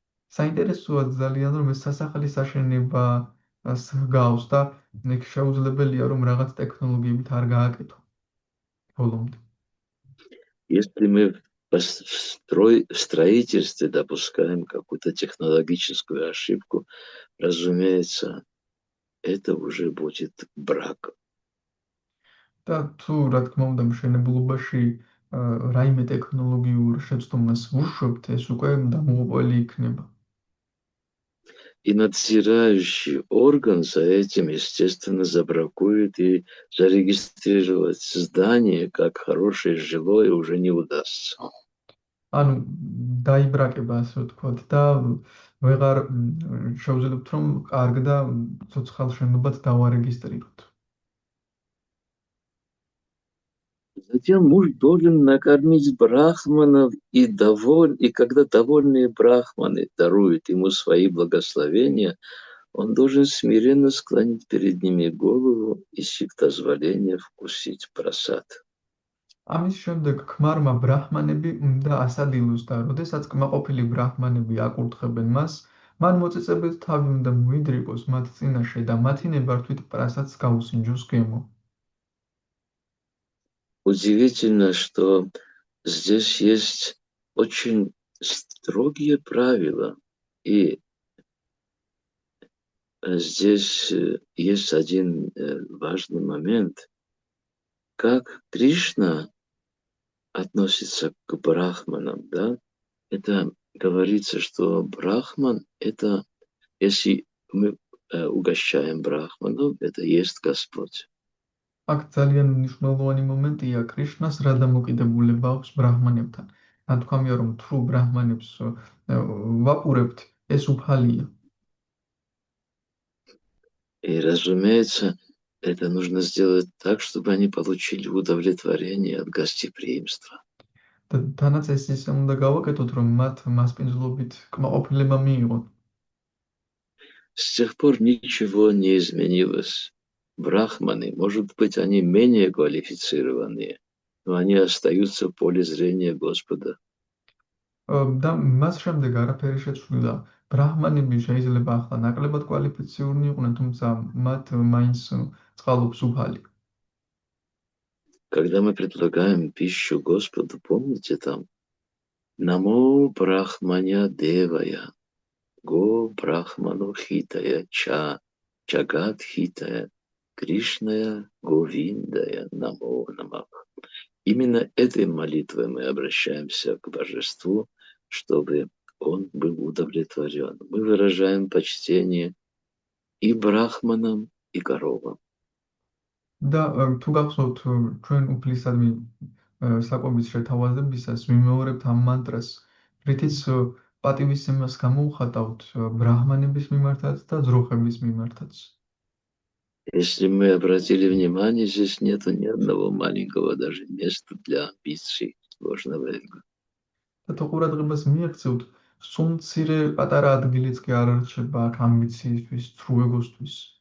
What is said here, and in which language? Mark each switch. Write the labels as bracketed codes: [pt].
[ka] საინტერესოა ძალიან, რომ ეს სასახლის აშენება გავს და იქ შეუძლებელია, რომ რაღაც ტექნოლოგიებით არ გააკეთო ბოლომდე. [ru] Если мы в строительстве допускаем какую-то технологическую ошибку, разумеется, это уже будет брак. [ka] და თუ რა თქმა უნდა მშენებლობაში რაიმე ტექნოლოგიურ შეცდომას ვუშვებთ, ეს უკვე დამოუყველი იქნება. [ru] И надзирающий орган за этим, естественно, забракует, и зарегистрировать здание как хорошее жилое уже не удастся. [ka] ანუ დაიბრაკება, ასე ვთქვათ, და ვეღარ შევძლებთ, რომ კარგ და ცოცხალ შენობად დავარეგისტრიროთ. [ru] Затем муж должен накормить брахманов, и когда довольные брахманы даруют ему свои благословения, он должен смиренно склонить перед ними голову и с их дозволения вкусить прасад. [ka] ამის შემდეგ ქმარმა ბრაჰმანები უნდა ასადილოს და როდესაც კმაყოფილი ბრაჰმანები აკურთხებენ მას, მან მოწიწებით თავი უნდა მოიდრიკოს მათ წინაშე და მათი ნებართვით პრასადს გაუსინჯოს გემო. [ru] Удивительно, что здесь есть очень строгие правила, и здесь есть один важный момент, как Кришна относится к брахманам, да? Это говорится, что брахман – это, если мы угощаем брахману, это есть Господь. [ka] აქ ძალიან მნიშვნელოვანი მომენტია კრიშნას რა დამოკიდებულება აქვს ბრაჰმანებთან. ნათქვამია, რომ თუ ბრაჰმანებს ვაყურებთ, ეს უფალია. [ru] И, разумеется, это нужно сделать так, чтобы они получили удовлетворение от гостеприимства. [ka] თანაც ეს ისე უნდა გავაკეთოთ, რომ მათ მასპინძლობით კმაყოფილება მიიღონ. [ru] С тех пор ничего не изменилось. Брахманы, может быть, они менее квалифицированные, но они остаются в поле зрения Господа. [ka] და მას შემდეგ არაფერი შეცვლილა. ბრაჰმანები შეიძლება ახლა ნაკლებად კვალიფიციური იყვნენ, თუმცა მათ მაინც წყალობს უფალი. [ru] Когда мы предлагаем пищу Господу, помните там [sa] «Намо брахманя девая, го брахману хитая, чагат хитая, Кришная говиндая, намо намах». [ru] Именно этой молитвой мы обращаемся к Божеству, чтобы он был удовлетворен. Мы выражаем почтение и брахманам, и коровам. [ka] და თუ გახსოვთ ჩვენ უფლისადმი საკვების შეთავაზებისას ვიმეორებთ ამ მანტრას, რითიც პატივისცემას გამოუხატავთ ბრაჰმანების მიმართაც და ძროხების მიმართაც. [ru] Если мы обратили внимание, здесь нету ни одного маленького даже места для амбиций ложного эго. [ka] და თუ ყურადღებას მიაქცევთ, სულ მცირე პატარა ადგილიც კი არ რჩება აქ ამბიციისთვის, ცრუ ეგოსთვის.